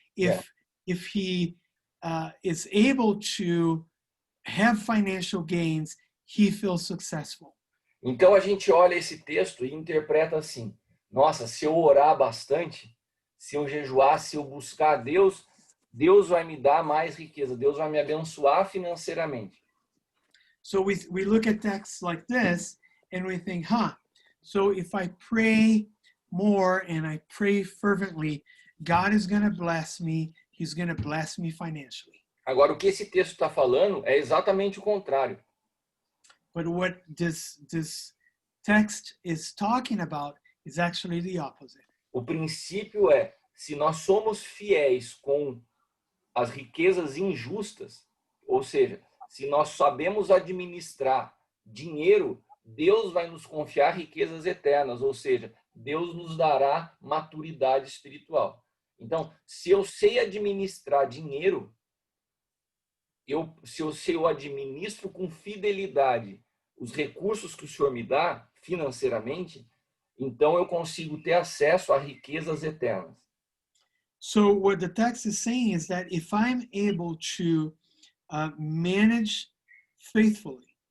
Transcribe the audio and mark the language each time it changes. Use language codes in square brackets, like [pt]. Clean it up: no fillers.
[en] If he is able to have financial gains, he feels successful. [pt] Então a gente olha esse texto e interpreta assim: nossa, se eu orar bastante, se eu jejuar, se eu buscar a Deus, Deus vai me dar mais riqueza, Deus vai me abençoar financeiramente. [en] So we look at texts like this and we think, so if I pray more and I pray fervently, God is going to bless me. He's going to bless me financially. [pt] Agora, o que esse texto está falando é exatamente o contrário. [en] But what this text is talking about is actually the opposite. [pt] O princípio é, se nós somos fiéis com as riquezas injustas, ou seja, se nós sabemos administrar dinheiro, Deus vai nos confiar riquezas eternas, ou seja, Deus nos dará maturidade espiritual. Então, se eu sei administrar dinheiro, se eu administro com fidelidade os recursos que o Senhor me dá financeiramente, então eu consigo ter acesso a riquezas eternas. [en] So what the text is saying is that if I'm able to manage faithfully